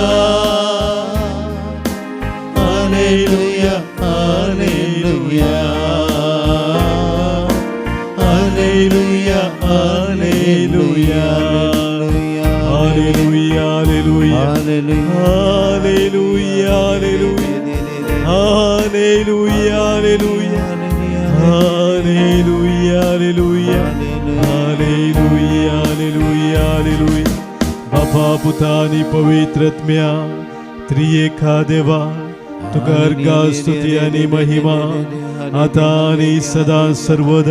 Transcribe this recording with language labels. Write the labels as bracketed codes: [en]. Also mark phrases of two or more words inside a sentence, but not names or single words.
[kn] ಹಲ್ಲೆಲೂಯ ಹಲ್ಲೆಲೂಯ ಹಲ್ಲೆಲೂಯ ಹಲ್ಲೆಲೂಯ ಹಲ್ಲೆಲೂಯ ಹಲ್ಲೆಲೂಯ ಹಲ್ಲೆಲೂಯ ಹಲ್ಲೆಲೂಯ ಹಲ್ಲೆಲೂಯ [en] Hallelujah, Hallelujah, Hallelujah, Hallelujah. [kok] बापा पुतानी पवित्रत्म्या त्रिएका देवा तुका अर्घा स्तुती आणि महिमा आता आणि सदा सर्वदा.